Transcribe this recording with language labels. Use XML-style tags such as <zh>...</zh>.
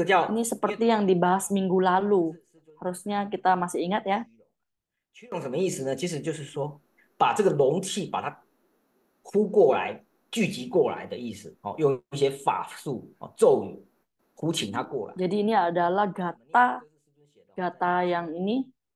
<id>Ini seperti yang dibahas minggu lalu. Harusnya kita masih ingat ya.</id> <zh>驱龙什么意思呢？其实就是说，把这个龙气把它呼过来、聚集过来的意思。用一些法术、咒语呼请它过来。</zh> <id>Jadi ini adalah gata yang ini.</id>